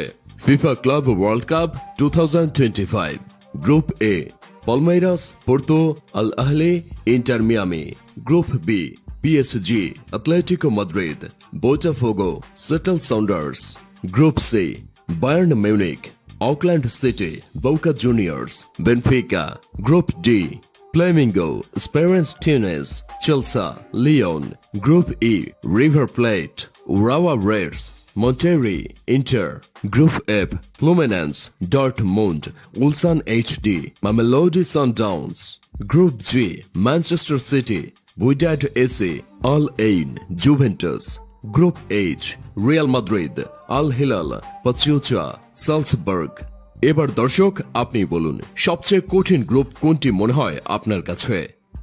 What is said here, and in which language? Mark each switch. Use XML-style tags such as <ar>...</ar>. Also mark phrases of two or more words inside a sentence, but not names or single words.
<bn>ফিফা ক্লাব ওয়ার্ল্ড কাপ 2025 গ্রুপ এ: পালমেইরাস, পোর্তো, আল আহলি, ইন্টার মিয়ামি। গ্রুপ বি: পিএসজি, অ্যাটলেটিকো মাদ্রিদ, বোটাফোগো, সিয়াটল সাউন্ডার্স। গ্রুপ সি: বায়ার্ন মিউনিখ, অকল্যান্ড সিটি, বোকা জুনিয়র্স, বেনফিকা। গ্রুপ ডি: Flamengo, Esperance Tunis, Chelsea, Lyon.</bn> <en>Group E: River Plate, Urawa Reds, Monterrey, Inter. Group F: Fluminense, Dortmund, Ulsan HD, Mamelodi Sundowns. Group G: Manchester City, Wydad AC, Al Ain, Juventus. Group H: Real Madrid, Al Hilal, Pachuca, Salzburg.</en> <bn>এবার দর্শক আপনি বলুন, সবচেয়ে কঠিন গ্রুপ কোনটি মনে হয় আপনার কাছে?</bn>